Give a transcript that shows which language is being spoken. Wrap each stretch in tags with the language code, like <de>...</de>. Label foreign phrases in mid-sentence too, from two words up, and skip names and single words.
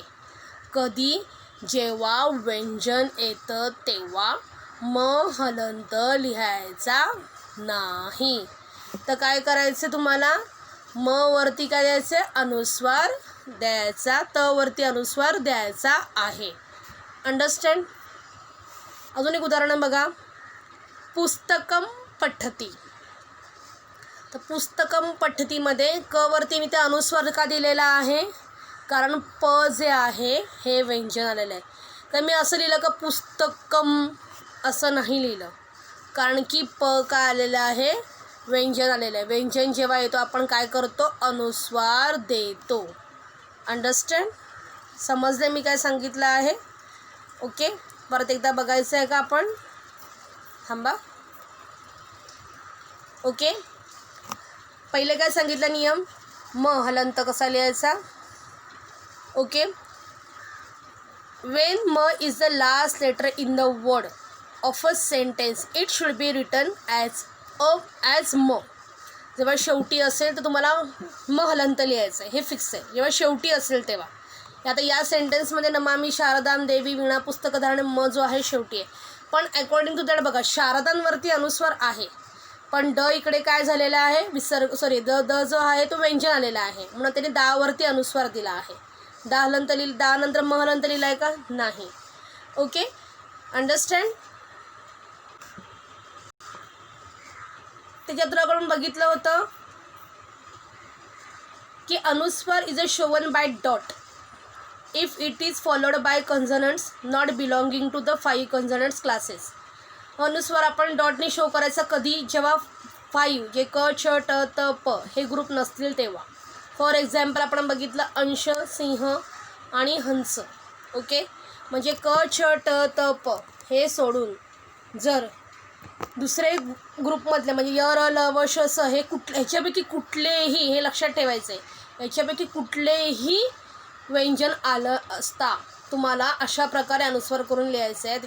<mr>कधी, जेव्हा व्यंजन येतं तेव्हा म हलंत लिहायचा नाही. तर काय करायचं तुम्हाला, म वरती काय द्यायचं, अनुस्वार द्यायचा, त वरती अनुस्वार द्यायचा आहे. अंडरस्टँड. अजून एक उदाहरण बघा,</mr> <sa>पुस्तकम पठती.</sa> <mr>तर पुस्तकम पठतीमध्ये क वरती मी ते अनुस्वार का दिलेला आहे, कारण प जे आहे हे व्यंजन आलेलं आहे. तर मी असं लिहिलं का पुस्तकम, असं नाही लिहिलं, कारण की प काय आलेलं आहे, व्यंजन आलेलं आहे. व्यंजन जेव्हा येतो आपण काय करतो, अनुस्वार देतो. अंडरस्टँड. समजले मी काय सांगितलं आहे. ओके. परत एकदा बघायचं आहे का आपण, थांबा. ओके. पहिले काय सांगितलं नियम, म हलंत कसा लिहायचा. ओके.</mr> <en>When m is the last letter in the word of a sentence it should be written as m.</en> <mr>जेव्हा शेवटी असेल तर तुम्हाला म हलंत लिहायचं आहे, हे फिक्स आहे. जेव्हा शेवटी असेल तेव्हा. आता या सेंटेन्समध्ये</mr> <sa>नमामि शारदाम देवी वीणा पुस्तकधारण,</sa> <mr>म जो आहे शेवटी आहे. पण</mr> <en>according to that</en> <mr>बघा, शारदांवरती अनुस्वार आहे, पण ड इकडे काय झालेलं आहे, द जो आहे तो व्यंजन आलेला आहे, म्हणून त्याने दावरती अनुस्वार दिला आहे. दा हलंत लिहिलं, दा नंतर म हलंत लिहिलं आहे का, नाही.</mr> <en>Okay. Understand.</en> <mr>त्याच्यात आपण बघितलं होतं की</mr> <en>anusvara is a shown by dot if it is followed by consonants not belonging to the 5 consonants classes.</en> <mr>अनुस्वार आपण डॉटने शो करायचा कधी, जेव्हा 5 जे क छ ट त प हे ग्रुप नसतील तेव्हा.</mr> <en>for example</en> <mr>आपण बघितलं अंश, सिंह आणि हंस. ओके. म्हणजे क छ ट त प हे सोडून जर दुसरे ग्रुपमधले म्हणजे य र ल व श स हे ह्याच्यापैकी कुठलेही, हे लक्षात ठेवायचं आहे, ह्याच्यापैकी कुठलेही व्यंजन आलं असता तुम्हाला अशा प्रकारे अनुस्वार करून लिहायचं आहे.</mr>